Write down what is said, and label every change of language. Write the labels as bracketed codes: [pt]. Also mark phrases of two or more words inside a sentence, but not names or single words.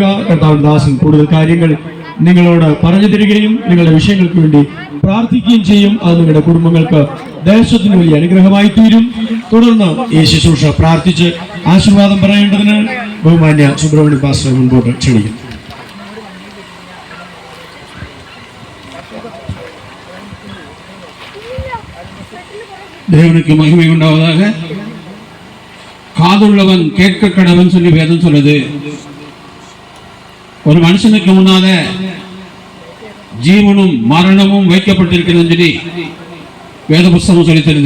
[ml] കർത്താവ് ദാസൻ കൂടുതൽ കാര്യങ്ങൾ നിങ്ങളോട് പറഞ്ഞു തരികയും നിങ്ങളുടെ വിഷയങ്ങൾക്ക് വേണ്ടി പ്രാർത്ഥിക്കുകയും ചെയ്യും. അത് നിങ്ങളുടെ കുടുംബങ്ങൾക്ക് ദേശത്തിന് വലിയ അനുഗ്രഹമായി തീരും. തുടർന്ന് ഈ ശുശ്രൂഷ പ്രാർത്ഥിച്ച് ആശീർവാദം പറയേണ്ടതിന് ബഹുമാന്യ സുബ്രഹ്മണ്യൻ പാസ്റ്ററെ മുൻപോട്ട് ക്ഷണിക്കുന്നു. [ta] தேவனுக்கு மகிமை உண்டாவதாக. காதுள்ளவன் கேட்க கடவன் சொல்லி வேதம் சொல்லுது. ஒரு மனுஷனுக்கு முன்னால ஜீவனும் மரணமும் வைக்கப்பட்டிருக்கிறது சொல்லி வேத புஸ்தகம் சொல்லி தருது.